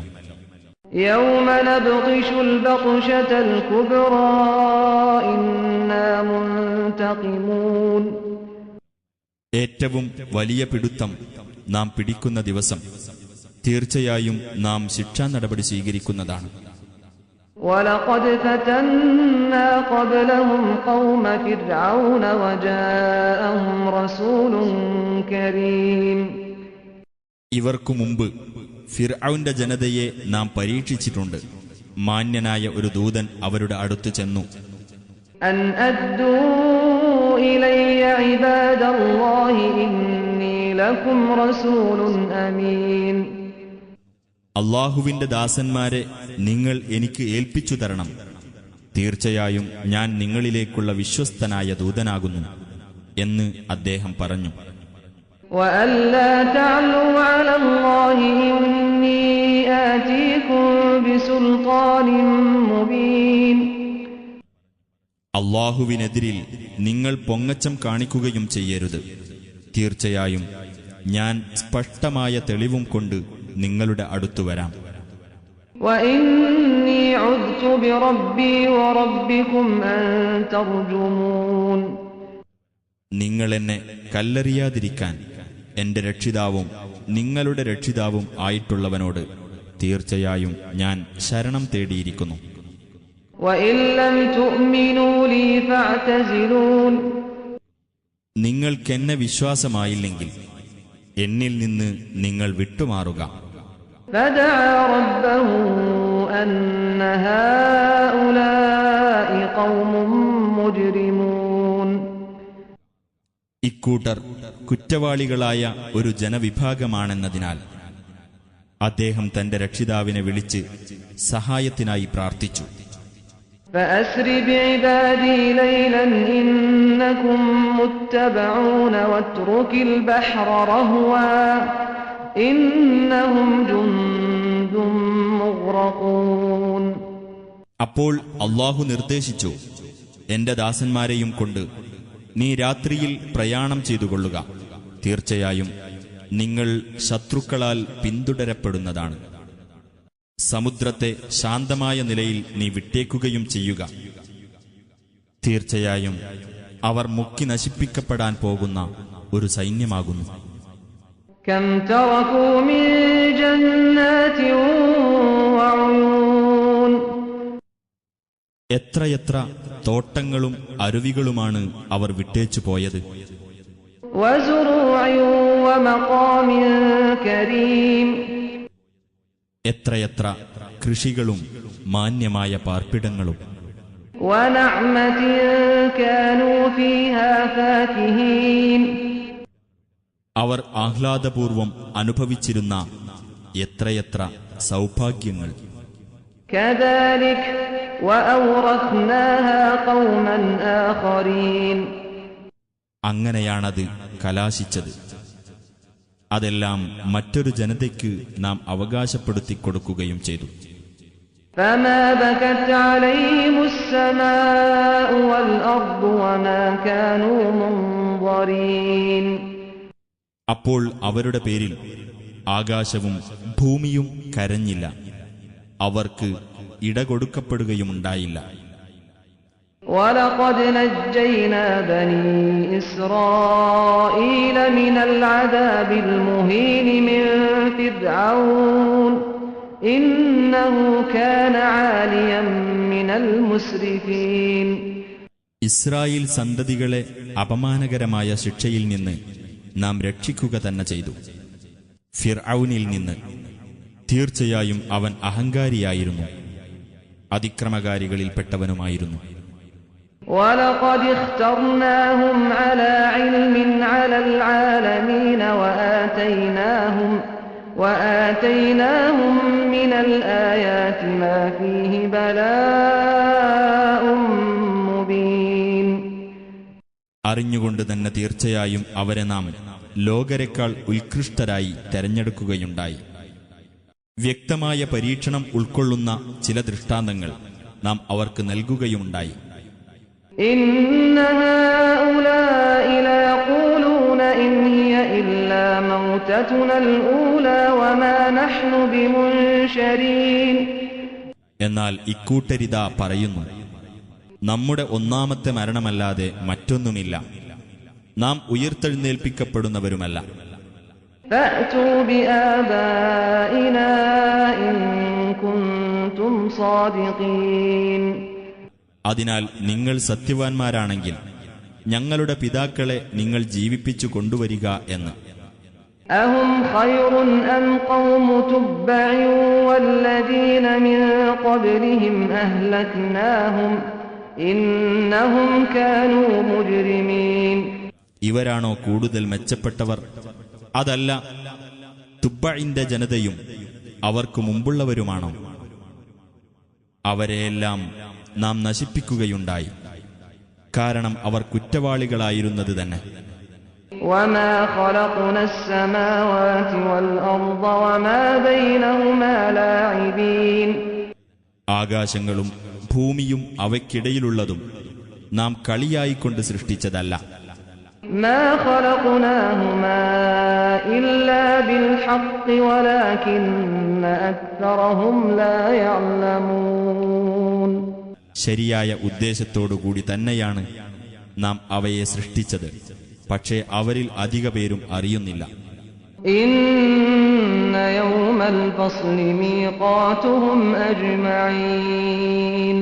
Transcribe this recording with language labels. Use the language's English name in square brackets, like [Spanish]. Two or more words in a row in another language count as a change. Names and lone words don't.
[Arabic] يوم نبطش البطشة الكبرى إنا منتقمون. [Malayalam] ഏറ്റവും വലിയ പിടുത്തം നാം പിടിക്കുന്ന ദിവസം തീർച്ചയായും നാം ശിക്ഷാ നടപടി സ്വീകരിക്കുന്നതാണ്. [Arabic] وَلَقَدْ فَتَنَّا قَبْلَهُمْ قَوْمَ فِرْعَوْنَ وَجَاءَهُمْ رَسُولٌ كَرِيمٌ. [Malayalam] ഇവർക്കു മുമ്പ് ഫിർഔന്റെ ജനതയെ നാം പരീക്ഷിച്ചിട്ടുണ്ട്. മാന്യനായ ഒരു ദൂതൻ അവരുടെ അടുത്ത് ചെന്നു. [Arabic] أن أدوا إلي عباد الله إني لكم رسول أمين. [Malayalam] അല്ലാഹുവിന്റെ ദാസന്മാരെ നിങ്ങൾ എനിക്ക് ഏൽപ്പിച്ചു തരണം. തീർച്ചയായും ഞാൻ നിങ്ങളിലേക്കുള്ള വിശ്വസ്തനായ ദൂതനാകുന്നു എന്ന് അദ്ദേഹം പറഞ്ഞു. [Arabic] وَأَلَّا تَعْلُوا عَلَى اللَّهِ إِنِّي آتِيكُم بِسُلْطَانٍ مُبِينٍ. [Malayalam] അല്ലാഹുവിനെതിരിൽ നിങ്ങൾ പൊങ്ങച്ചം കാണിക്കുകയും ചെയ്യരുത്. തീർച്ചയായും ഞാൻ സ്പഷ്ടമായ തെളിവും കൊണ്ട് നിങ്ങളുടെ അടുത്തു വരാം. [Arabic] وَإِنِّي عُذْتُ بِرَبِّي وَرَبِّكُمْ أَن تَرْجُمُونِ. [Malayalam] നിങ്ങൾ എന്നെ കല്ലെറിയാതിരിക്കാൻ എന്റെ രക്ഷിതാവും നിങ്ങളുടെ രക്ഷിതാവും ആയിട്ടുള്ളവനോട് തീർച്ചയായും ഞാൻ ശരണം തേടിയിരിക്കുന്നു. [Arabic] وَإِن لَّمْ تُؤْمِنُوا لِي فَاعْتَزِلُونِ. [Malayalam] നിങ്ങൾക്കെന്നെ വിശ്വാസമായില്ലെങ്കിൽ എന്നിൽ നിന്ന് നിങ്ങൾ വിട്ടുമാറുക. [Arabic] فَدَعَا رَبَّهُ أَنَّ هَٰؤُلَاءِ قَوْمٌ مُجْرِمُونَ. [Malayalam] ഇക്കൂട്ടർ കുറ്റവാളികളായ ഒരു ജനവിഭാഗമാണെന്നതിനാൽ അദ്ദേഹം തന്റെ രക്ഷിതാവിനെ വിളിച്ച് സഹായത്തിനായി പ്രാർത്ഥിച്ചു. [Arabic] فَأَسْرِ بِعِبَادِي لَيْلًا إِنَّكُم مُّتَّبَعُونَ وَاتْرُكِ الْبَحْرَ رَهْوًا إِنَّهُمْ جُندٌ مُّغْرَقُونَ. [Malayalam] അപ്പോൾ അല്ലാഹു നിർദ്ദേശിച്ചു, എന്റെ ദാസന്മാരെയും കൊണ്ട് നീ രാത്രിയിൽ പ്രയാണം ചെയ്തുകൊള്ളുക. തീർച്ചയായും നിങ്ങൾ ശത്രുക്കളാൽ പിന്തുടരപ്പെടുന്നതാണ്. സമുദ്രത്തെ ശാന്തമായ നിലയിൽ നീ വിട്ടേക്കുകയും ചെയ്യുക. തീർച്ചയായും അവർ മുക്കി നശിപ്പിക്കപ്പെടാൻ പോകുന്ന ഒരു സൈന്യമാകുന്നു. [Arabic] كَمْ تَرَكُوا مِن جَنَّاتٍ وَعُيُونٍ. [Malayalam] എത്രയെത്ര തോട്ടങ്ങളും അരുവികളുമാണ് അവർ വിട്ടേച്ചു പോയത്. [Arabic] وَزُرُوعٍ وَمَقَامٍ كَرِيمٍ. [Malayalam] എത്രയെത്ര കൃഷികളും മാന്യമായ പാർപ്പിടങ്ങളും. [Arabic] وَنَعْمَةٍ كَانُوا فِيهَا فَاكِهِينَ. [Malayalam] അവർ ആഹ്ലാദപൂർവം അനുഭവിച്ചിരുന്ന എത്രയെത്ര സൗഭാഗ്യങ്ങൾ. [Arabic] كَذَلِكَ وَأَوْرَثْنَاهَا قَوْمًا آخَرِينَ. [Malayalam] അങ്ങനെയാണത് കലാശിച്ചത്. അതെല്ലാം മറ്റൊരു ജനതയ്ക്ക് നാം അവകാശപ്പെടുത്തി കൊടുക്കുകയും ചെയ്തു. [Arabic] فَمَا بَكَتْ عَلَيْهِمُ السَّمَاءُ وَالْأَرْضُ وَمَا كَانُوا مُنظَرِينَ. [Malayalam] അപ്പോൾ അവരുടെ പേരിൽ ആകാശവും ഭൂമിയും കരഞ്ഞില്ല. അവർക്ക് ഇടകൊടുക്കപ്പെടുകയുമുണ്ടായില്ല. [Arabic] وَلَقَدْ نَجَّيْنَا بَنِي إِسْرَائِيلَ مِنَ الْعَذَابِ الْمُهِينِ مِنْ فِرْعَوْنَ إِنَّهُ كَانَ عَالِيًا مِنَ الْمُسْرِفِينَ. [Malayalam] ഇസ്രായേൽ സന്തതികളെ അപമാനകരമായ ശിക്ഷയിൽ നിന്ന് നാം രക്ഷിക്കുക തന്നെ ചെയ്തു. ഫിർഔനിൽ നിന്ന്. തീർച്ചയായും അവൻ അഹങ്കാരിയായിരുന്നു, അതിക്രമകാരികളിൽപ്പെട്ടവനുമായിരുന്നു. [Arabic] وَلَقَدِ اخْتَرْنَاهُمْ عَلَى عِلْمٍ عَلَى الْعَالَمِينَ وَآتَيْنَاهُمْ مِنَ الْآيَاتِ مَا فِيهِ بَلَاءٌ مُبِينٌ. [Malayalam] അറിഞ്ഞുകൊണ്ട് തന്നെ തീർച്ചയായും അവരെ നാം ലോകരെക്കാൾ ഉത്കൃഷ്ടരായി തെരഞ്ഞെടുക്കുകയുണ്ടായി. വ്യക്തമായ പരീക്ഷണം ഉൾക്കൊള്ളുന്ന ചില ദൃഷ്ടാന്തങ്ങൾ നാം അവർക്ക് നൽകുകയുമുണ്ടായി. [Arabic] إِنَّ هَٰؤُلَاءِ لَيَقُولُونَ إِنْ هِيَ إِلَّا مَوْتَتُنَا الْأُولَىٰ وَمَا نَحْنُ بِمُنشَرِينَ. [Malayalam] എന്നാൽ ഇക്കൂട്ടരിതാ പറയുന്നു, നമ്മുടെ ഒന്നാമത്തെ മരണമല്ലാതെ മറ്റൊന്നുമില്ല, നാം ഉയർത്തെഴുന്നേൽപ്പിക്കപ്പെടുന്നവരുമല്ല. [Arabic] فَأْتُوا بِآبَائِنَا إِن كُنتُمْ صَادِقِينَ. [Malayalam] അതിനാൽ നിങ്ങൾ സത്യവാൻമാരാണെങ്കിൽ ഞങ്ങളുടെ പിതാക്കളെ നിങ്ങൾ ജീവിപ്പിച്ചു കൊണ്ടുവരിക എന്ന്. [Arabic] أَهُمْ خَيْرٌ أَمْ قَوْمُ تُبَّعٍ وَالَّذِينَ مِن قَبْلِهِمْ أَهْلَكْنَاهُمْ إِنَّهُمْ كَانُوا مُجْرِمِينَ. [Malayalam] ഇവരാണോ കൂടുതൽ മെച്ചപ്പെട്ടവർ? അതല്ല, തുബ്ബഇന്റെ ജനതയും അവർക്കു മുമ്പുള്ളവരുമാണോ? അവരെയെല്ലാം നാം നശിപ്പിക്കുകയുണ്ടായി, കാരണം അവർ കുറ്റവാളികളായിരുന്നത് തന്നെ. [Arabic] وما خلقنا السماوات والأرض وما بينهما لاعبين. [Malayalam] ആകാശങ്ങളും ഭൂമിയും അവയ്ക്കിടയിലുള്ളതും നാം കളിയായിക്കൊണ്ട് സൃഷ്ടിച്ചതല്ല. [Arabic] ما خلقناهما إلا بالحق ولكن أكثرهم لا يعلمون. [Malayalam] ശരിയായ ഉദ്ദേശത്തോടുകൂടി തന്നെയാണ് നാം അവയെ സൃഷ്ടിച്ചത്, പക്ഷേ അവരിൽ അധിക പേരും അറിയുന്നില്ല. [Arabic] إن يوم الفصل ميقاتهم أجمعين.